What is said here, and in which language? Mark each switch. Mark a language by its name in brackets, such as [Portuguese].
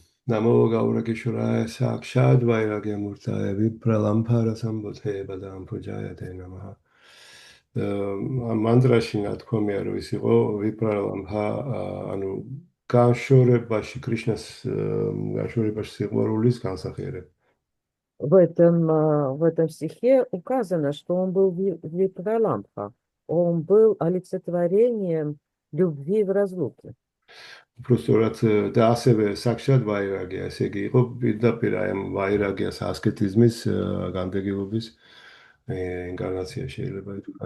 [Sanskrit] Намо Гауракишурая Сакшад Вайрагья Муртая Випралампара Самбудхе Бадам Пуджая Те Намаха. [Georgian] მანდრაში ნათქვამია, რომ ის იყო ვიპრალამბჰა, ანუ განშორებაში სიყვარულის განსახიერება. [Russian] В этом стихе указано, что он был Випраламбха. Он был олицетворением любви в разлуке. [Georgian] უბრალოდ და ასევე საკშად ვაირაგია, ესე იგი იყო პირდაპირ აი ამ ვაირაგიას ასკეტიზმის განდეგილობის ინკარნაცია შეიძლება ითქვას.